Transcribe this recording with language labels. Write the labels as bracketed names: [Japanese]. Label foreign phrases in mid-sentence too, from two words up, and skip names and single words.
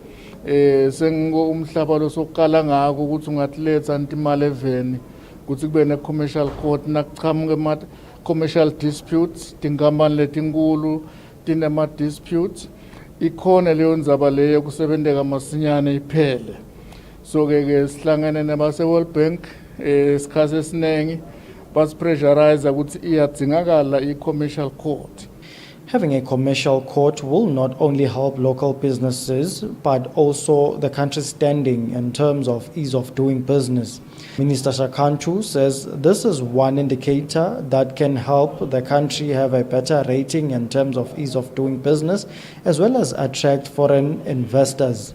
[Swati] sengo umhlaba losoqala ngako ukuthi ungatletha ntimali eveni ukuthi kube ne [English] commercial court [Swati] nakuchamuke ma [English] commercial disputes [Swati] tinkampani letinkulu tinema disputes ikhona leyo ndzaba leyo kusebenzeka masinyane iphele so ke sihlangene nabase World Bank isikhathi esiningi basipressurize ukuthi iyadzingakala i- [English] commercial court. Having a commercial court will not only help local businesses but also the country's standing in terms of ease of doing business. Minister Shakantu says this is one indicator that can help the country have a better rating in terms of ease of doing business as well as attract foreign investors.